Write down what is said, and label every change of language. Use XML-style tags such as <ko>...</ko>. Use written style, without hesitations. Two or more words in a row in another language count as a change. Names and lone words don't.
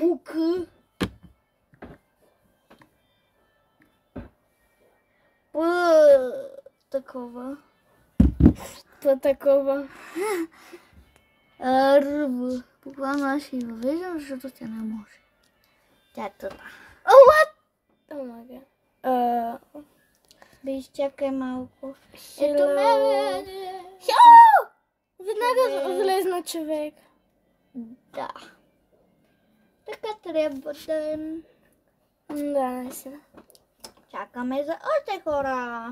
<bg>УК. Такова. Такова. Ръб. Буквално аз ще я въвеждам, защото тя не може. Тя е тъпа.</bg> <en>What? Oh my god.</en> <bg>Да изчакай малко. Ето ме. Веднага влезна човек. Да. Така трябва да е. Да, наистина. Чакаме за още хора.</bg>